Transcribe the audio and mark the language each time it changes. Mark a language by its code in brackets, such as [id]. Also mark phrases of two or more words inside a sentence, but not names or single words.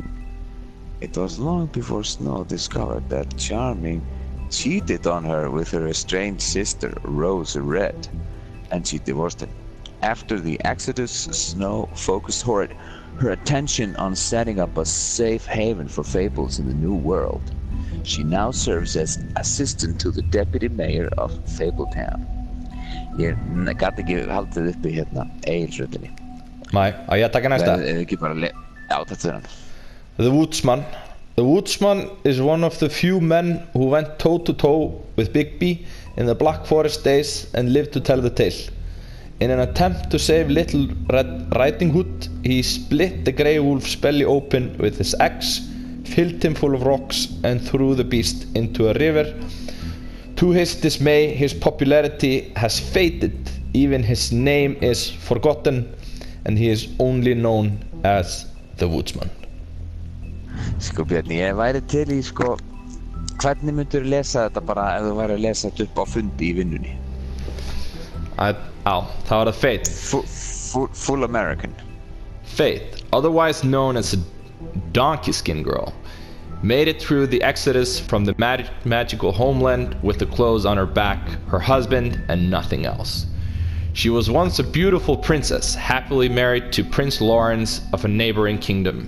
[en] It was long before Snow discovered that Charming cheated on her with her estranged sister, Rose Red, and she divorced him. After the Exodus, Snow focused her attention on setting up a safe haven for Fables in the New World. She now serves as assistant to the deputy mayor of Fabletown. [is] Ég gat ekki haldið uppi Egilsröddinni. Nei, á ég að taka næsta? Ekki bara já, þetta hann. [en] The Woodsman. The Woodsman is one of the few men who went toe-to-toe with Bigby in the Black Forest days and lived to tell the tale. In an attempt to save Little Red Riding Hood, he split the Grey Wolf's belly open with his axe, filled him full of rocks, and threw the beast into a river. To his dismay, his popularity has faded. Even his name is forgotten, and he is only known as the Woodsman. [is] Sko Björn, ég væri til í hvernig myndur þú lesa þetta bara ef þú væri að lesa þetta upp á fundi í vinnunni? Það var það Faith. [en] Full American. Faith, otherwise known as a donkey skin girl, made it through the exodus from the magical homeland with the clothes on her back, her husband, and nothing else. She was once a beautiful princess, happily married to Prince Lawrence of a neighboring kingdom.